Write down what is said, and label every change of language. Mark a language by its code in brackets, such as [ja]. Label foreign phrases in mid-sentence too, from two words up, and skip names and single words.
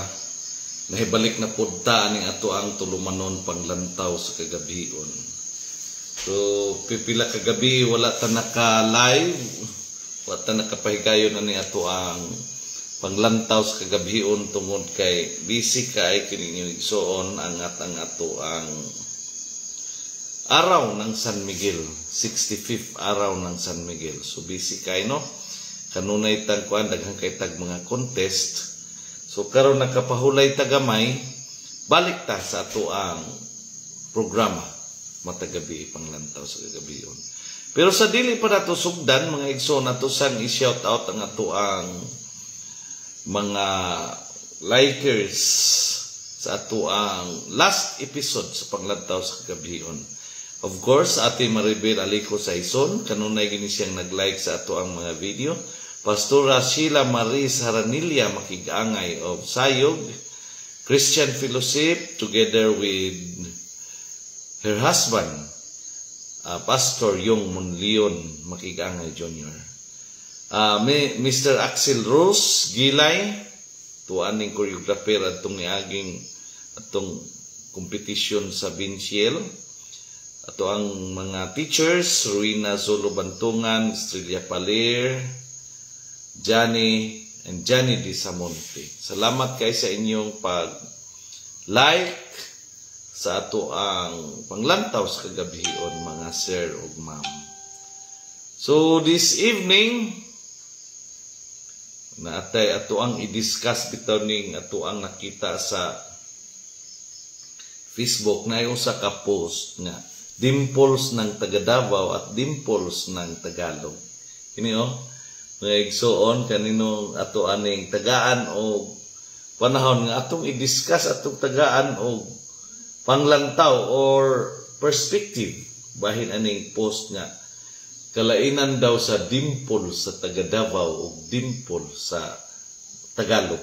[ceb] Nahibalik na podta aning ato ang tulumanon panglantaw sa kagabion. So, pipila kagabi wala ta naka-live, wala ta nakapahigayon aning ato ang panglantaw sa kagabion tungod kay busy kay kining igsoon ang ato ang araw ng San Miguel, 65th araw ng San Miguel. So busy kay no? Kanunay tag kuan daghang kay tag mga contest. So karon nakapahulay tagamay, balik ta sa ato ang programa matagabi panglantaw sa kagabion. Pero sa dili pa nato sugdan mga igsoon nato sang i-shout out ang ato ang mga likers sa ato ang last episode sa panglantaw sa kagabion. [en] Of course, [ceb] Ate Maribel Alico Saison, kanunay gini siyang nag-like sa ato ang mga video. [en] Pastora Sheila Marie Saranilla Makigangay of Sayog, Christian Fellowship, together with her husband, Pastor Yung Monleon Makigangay Jr. Mr. [ceb] Axel Rose Gilay, tuaning choreographer atong niaging atong competition sa Vinciel. Ato ang mga teachers, Ruina Zolo Bantungan, Estrella Paler, Johnny Di Samonte. Salamat kay sa inyong pag-like sa ato ang panglantaw sa kagabion, mga sir o ma'am. [en] So this evening, [ceb] naatay ato ang i-discuss bitaw ning ato ang nakita sa Facebook na yung sa ka-post nga [tl] dimples ng taga Davao at dimples ng Tagalog. [ceb] Kini mga igsoon kanino ato aning tagaan o panahon nga atong i-discuss atong tagaan o panglantaw [en] or perspective [ceb] bahin aning post nga kalainan daw sa dimple sa taga Davao o dimple sa Tagalog.